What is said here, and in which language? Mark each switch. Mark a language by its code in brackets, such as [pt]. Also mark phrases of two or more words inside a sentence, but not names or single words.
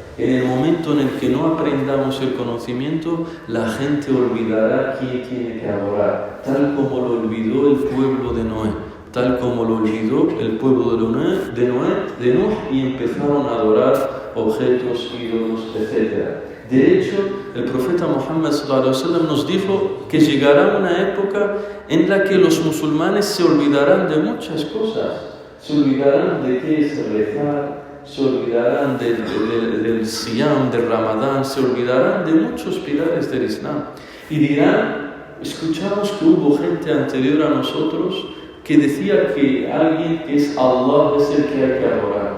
[es] En el momento en el que no aprendamos el conocimiento, la gente olvidará a quién tiene que adorar, tal como lo olvidó el pueblo de Noé, tal como lo olvidó el pueblo de Nuh, y empezaron a adorar objetos, ídolos, etc. De hecho, el profeta Muhammad [ar] صلى الله عليه وسلم [es] nos dijo que llegará una época en la que los musulmanes se olvidarán de muchas cosas. Se olvidarán de qué es rezar, se olvidarán del siyam, del ramadán, se olvidarán de muchos pilares del Islam. Y dirán: escuchamos que hubo gente anterior a nosotros que decía que alguien que es Allah es el que hay que adorar.